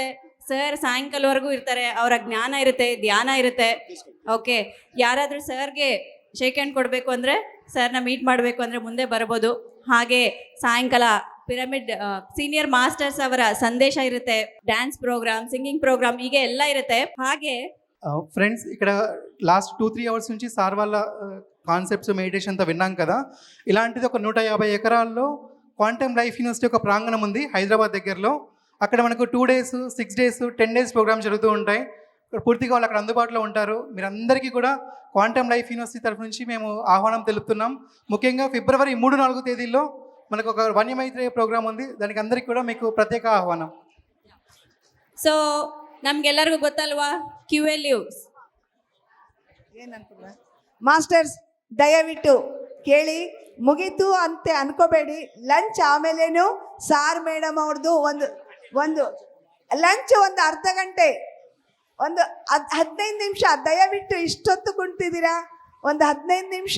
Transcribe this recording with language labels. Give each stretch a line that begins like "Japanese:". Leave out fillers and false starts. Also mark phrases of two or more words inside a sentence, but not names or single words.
Kannada: ಸರ್ ಸಾಯಂಕಾಲವರೆಗೂ ಇರ್ತಾರೆ, ಅವರ ಜ್ಞಾನ ಇರುತ್ತೆ, ಧ್ಯಾನ ಇರುತ್ತೆ. ಓಕೆ, ಯಾರಾದರೂ ಸರ್ಗೆ
English: shake hand
Kannada: ಕೊಡಬೇಕು ಅಂದರೆ, ಸರ್ನ ಮೀಟ್ ಮಾಡಬೇಕು ಅಂದರೆ ಮುಂದೆ ಬರ್ಬೋದು. ಹಾಗೆ ಸಾಯಂಕಾಲ ಪಿರಮಿಡ್
English: senior masters
Kannada: ಅವರ ಸಂದೇಶ ಇರುತ್ತೆ,
English: dance program, singing program,
Kannada: ಹೀಗೆ ಎಲ್ಲ ఇರುತ್ತೆ. ಹಾಗೆ
Telugu: ఫ్రెండ్స్ ఇక్కడ
English: last 2-3 hours
Telugu: నుంచి సార్ వాళ్ళ
English: concepts meditation
Telugu: అంతా విన్నాం కదా. ఇలాంటిది ఒక 150 ఎకరాల్లో క్వాంటమ్ లైఫ్ యూనివర్సిటీ ఒక ప్రాంగణం ఉంది హైదరాబాద్ దగ్గరలో. అక్కడ మనకు
English: 2 days, 6 days, 10 days
Telugu: ప్రోగ్రామ్స్ జరుగుతూ ఉంటాయి. పూర్తిగా వాళ్ళు అక్కడ అందుబాటులో ఉంటారు. మీరందరికీ కూడా క్వాంటమ్ లైఫ్ యూనివర్సిటీ తరఫు నుంచి మేము ఆహ్వానం తెలుపుతున్నాం. ముఖ్యంగా ఫిబ్రవరి 3-4 తేదీల్లో మనకు ఒక వన్యమైత్రేయ ప్రోగ్రామ్ ఉంది. దానికి అందరికీ కూడా మీకు ప్రత్యేక ఆహ్వానం.
Kannada: ಸೊ ನಮ್ಗೆಲ್ಲರಿಗೂ ಗೊತ್ತಲ್ವಾ QA ಲೀವ್ಸ್. ಏನಂತ ಮಾಸ್ಟರ್ಸ್ ದಯವಿಟ್ಟು ಕೇಳಿ, ಮುಗೀತು ಅಂತ ಅನ್ಕೋಬೇಡಿ. ಲಂಚ್ ಆಮೇಲೇನು ಸಾರ್ ಮೇಡಮ್ ಅವ್ರದ್ದು ಒಂದು ಲಂಚ್ ಒಂದು ಅರ್ಧ ಗಂಟೆ ಒಂದು 15 ನಿಮಿಷ ದಯವಿಟ್ಟು ಇಷ್ಟೊತ್ತು ಕುಂತಿದ್ದೀರಾ, ಒಂದು 15 ನಿಮಿಷ.